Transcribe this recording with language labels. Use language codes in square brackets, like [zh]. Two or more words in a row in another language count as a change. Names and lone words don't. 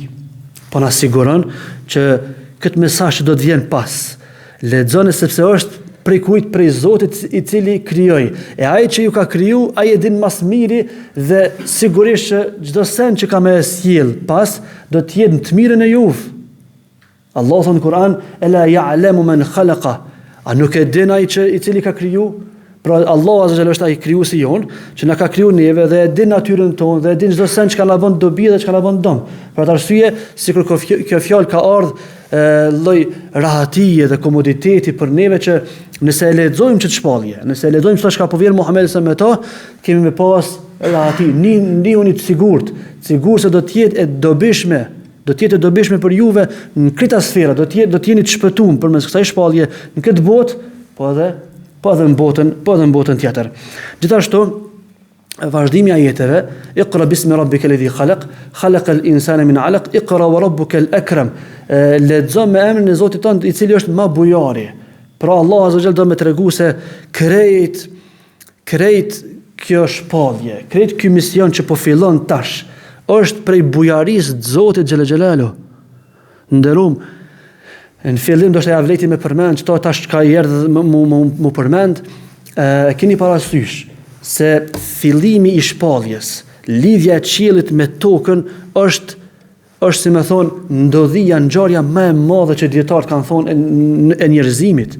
[sq] Po na siguron që këtë mesazh do të vjen pas. Lexoni sepse është prej kujt, prej Zotit i cili krijoi. E ai që ju ka kriju, ai e din mas miri dhe sigurisht që çdo sen që ka me sjell pas do të jetë në të mirën e juve. Allah thonë në Kur'an, [ar] ألا يعلم من خلق. [sq] A nuk e din ai që i cili ka kriju? Pra Allah [ar] عز وجل [sq] është ai krijuesi jon, që na ka kriju neve dhe e din natyrën tonë dhe e din çdo sen që ka na bën dobi dhe që ka na bën dëm. Për atë arsye, sikur kjo fjalë ka ardhur lloj rahatie dhe komoditeti për neve që nëse e lexojmë ç't shpallje, nëse e lexojmë çfarë ka po vjen Muhamedi sa me to, kemi me pas rahati, ndihuni të sigurt se do të jetë e dobishme. Do të jetë dobishme për juve në këtë sferë, do të jeni të shpëtuar përmes kësaj shpallje në këtë botë, po edhe në botën tjetër. Gjithashtu vazhdimi i ajeteve, [ar] اقرأ باسم ربك الذي خلق الإنسان من علق اقرأ وربك الأكرم. [sq] Lexo me emrin e Zotit tënd i cili është më bujari. Pra Allah [ar] عز وجل [sq] do me tregu se krejt kjo shpallje, krejt ky mision që po fillon tash, është prej bujarisë të Zotit [ar] جل جلاله. [sq] Nderum, në fillim do të ja vleti me përmend çto tash ka erdhë mu përmend, keni parasysh se fillimi i shpalljes, lidhja e qiellit me tokën është si më thon ndodhia, ngjarja më e madhe që dietarët kanë thonë e njerëzimit.